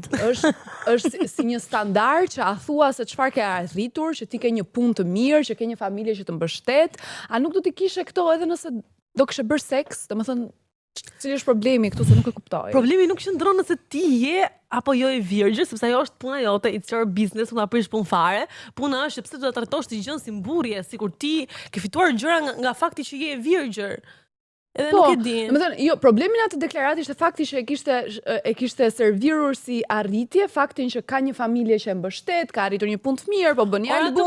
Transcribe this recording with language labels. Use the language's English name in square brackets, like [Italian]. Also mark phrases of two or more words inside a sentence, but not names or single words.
[Albanian] Është si një standard që a thua se çfarë ke arritur, që ti ke një punë të mirë, që ke një familje që të mbështet, a nuk do të kishe këto edhe nëse do kishe bërë seks, domethënë cili është problemi këtu se nuk e kuptoj. Problemi nuk qëndron nëse ti je apo jo e virgjër, sepse ajo është puna jote, [English] it's your business, [Albanian] unë aprish punë fare. Puna është pse do ta trajtosh të gjën si mburrje, sikur ti ke fituar gjëra nga fakti që je e virgjër. Edhe nuk e di. Domethënë, jo, problemi në atë deklaratë ishte fakti që e kishte servirur si arritje faktin që ka një familje që e mbështet, ka arritur një punë të mirë, po bën një album.